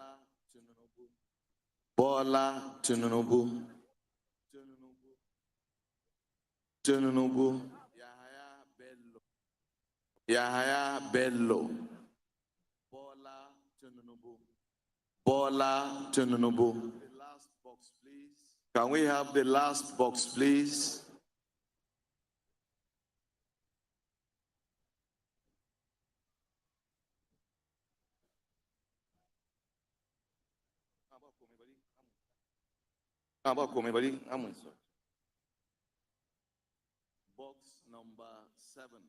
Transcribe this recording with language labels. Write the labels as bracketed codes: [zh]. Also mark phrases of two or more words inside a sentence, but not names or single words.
[en] Bola Tinubu. Tinubu. Yahaya Bello. Bola Tinubu. Bola Tinubu. The last box, please. Can we have the last box, please? Box number 7.